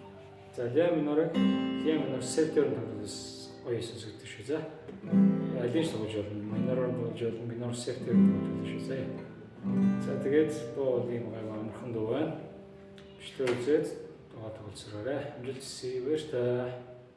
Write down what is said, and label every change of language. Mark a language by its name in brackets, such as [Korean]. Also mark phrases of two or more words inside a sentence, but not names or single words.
[Mongolian] За La minor-ыг La minor септээр тоглож гоё сонсогддог шүү. За алин ч тоглож болно, minor болж болно, minor септээр тоглож болно шүү. За тэгээд дуу ийм гай амархан дуу байна. Бичлэг үзээд дуу тоглолцоорой. Амжилт хүсье. Баярлалаа.